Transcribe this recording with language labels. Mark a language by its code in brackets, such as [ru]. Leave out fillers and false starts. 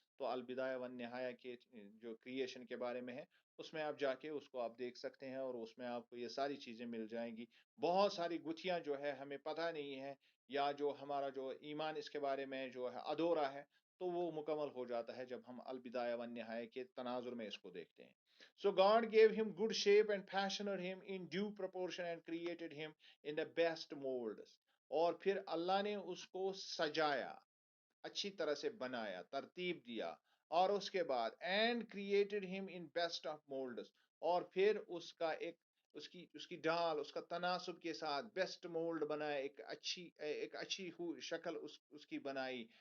[ur] تو البدایہ والنہایہ کے جو کریشن کے بارے میں ہے، اس میں آپ جا کے اس کو آپ دیکھ سکتے ہیں، اور اس میں آپ کو یہ ساری چیزیں مل جائیں گی. بہت ساری گتھیاں جو ہے ہمیں پتہ نہیں ہے، یا جو ہمارا جو ایمان اس کے بارے میں جو ہے ادھورا ہے، تو وہ مکمل ہو جاتا ہے جب ہم البدایہ والنہایہ کے تناظر میں اس کو دیکھتے ہیں. [en] So God gave him good shape and fashioned him in due proportion and created him in the best molds. [ur] اور پھر اللہ نے اس کو سجایا، اچھی طرح سے بنایا، ترتیب دیا، اور اس کے بعد [en] and created him in best of moulds, [ur] اور پھر اس کا ایک اس کی ڈھال، اس کا تناسب کے ساتھ بیسٹ مولڈ بنایا، ایک اچھی شکل اس کی بنائی.